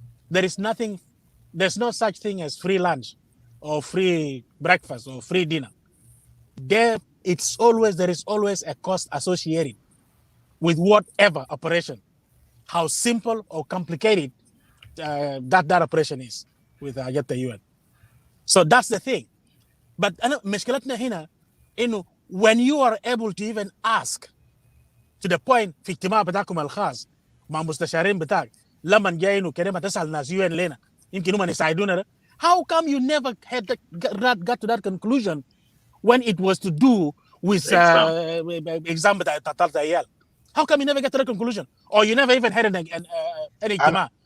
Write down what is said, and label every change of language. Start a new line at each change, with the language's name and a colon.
English: There's no such thing as free lunch or free breakfast or free dinner. There is always a cost associated with whatever operation, how simple or complicated that operation is with the UN. So that's the thing.
Arabic: But مشكلتنا هنا إنه
English: when you are able to even ask to the point
Arabic: في اجتماع بتاعكم الخاص مع مستشارين بتاعك لما جايين وكده ما تسأل ناس UN لنا يمكن هم يساعدونا.
English: How come you never got to that conclusion when it was to do with exam
Arabic: بتاع ثالث عيال?
English: How come you never get to that conclusion? Or you never even had an اجتماع?